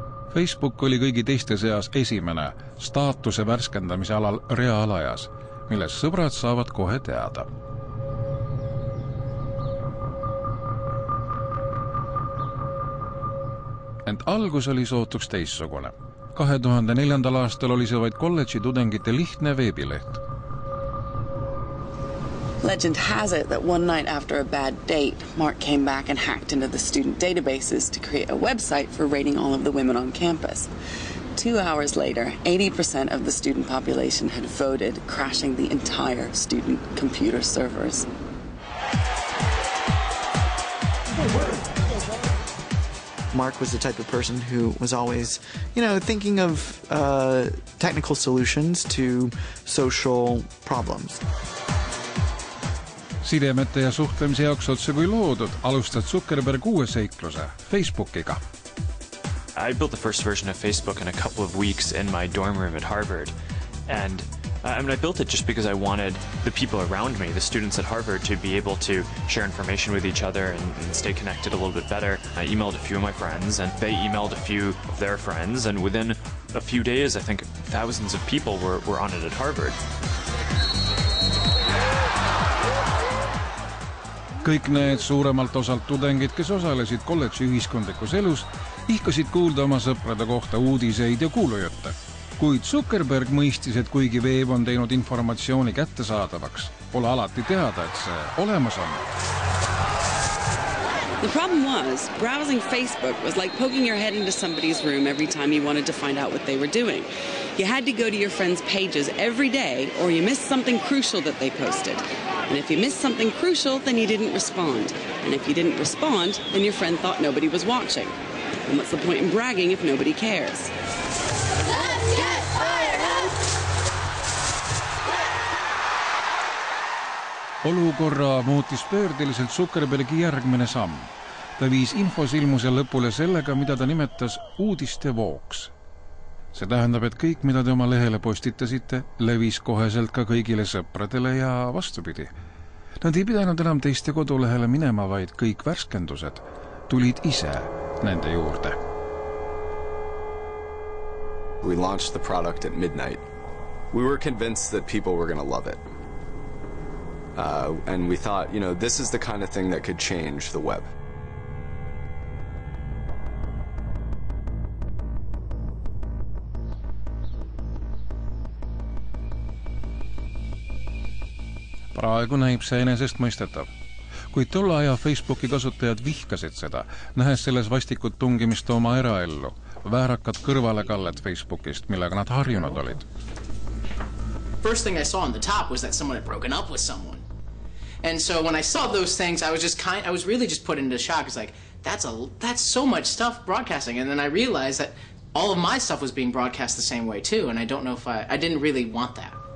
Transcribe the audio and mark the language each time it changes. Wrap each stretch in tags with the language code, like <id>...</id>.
<et>Facebook oli kõigi teiste seas esimene staatuse värskendamise alal reaalajas, milles sõbrad saavad kohe teada. Ent algus oli sootuks teissugune. 2004. aastal oli see vaid kolledži tudengite lihtne veebileht.</et> <en>Legend has it that one night after a bad date, Mark came back and hacked into the student databases to create a website for rating all of the women on campus. 2 hours later, 80% of the student population had voted, crashing the entire student computer servers. Mark was the type of person who was always, thinking of technical solutions to social problems.</en> <et>Sidemete ja suhtlemise jaoks otse kui loodud, alustad Zuckerberg uue seikluse Facebookiga.</et> <en>I built the first version of Facebook in a couple of weeks in my dorm room at Harvard, and I built it just because I wanted the people around me, the students at Harvard, to be able to share information with each other and stay connected a little bit better. I emailed a few of my friends, and they emailed a few of their friends, and within a few days, I think thousands of people were on it at Harvard.</en> <et>Kõik need suuremalt osalt tudengid, kes osalesid kolledži ühiskondlikus elus, ihkasid kuulda oma sõprade kohta uudiseid ja kuulujutte. Kuid Zuckerberg mõistis, et kuigi veeb on teinud informatsiooni kättesaadavaks, pole alati teada, et see olemas on.</et> <en>The problem was, browsing Facebook was like poking your head into somebody's room every time you wanted to find out what they were doing. You had to go to your friends' pages every day, or you missed something crucial that they posted. And if you missed something crucial, then you didn't respond. And if you didn't respond, then your friend thought nobody was watching. And what's the point in bragging if nobody cares? Let's get fired up!</en> <et>Olukorra muutis pöördeliselt Zuckerbergi järgmine samm. Ta viis infosilmuse lõpule sellega, mida ta nimetas uudiste vooks. See tähendab, et kõik, mida te oma lehele postitasite, levis koheselt ka kõigile sõpradele ja vastupidi. Nad ei pidanud enam teiste kodulehele minema, vaid kõik värskendused tulid ise nende juurde.</et> <en>We launched the product at midnight. We were convinced that people were going to love it. And we thought, this is the kind of thing that could change the web.</en> <et>Praegu näib see enesestmõistetav. Kuid tolle aja Facebooki kasutajad vihkasid seda, nähes selles vastikut tungimist oma eraellu, väärakad kõrvalekallet Facebookist, millega nad harjunud olid.</et> <en>First thing I saw on the top was that someone had broken up with someone. And so when I saw those things, I was really just put into shock. It's like, that's so much stuff broadcasting. And then I realized that all of my stuff was being broadcast the same way too. And I don't know if I didn't really want that.</en>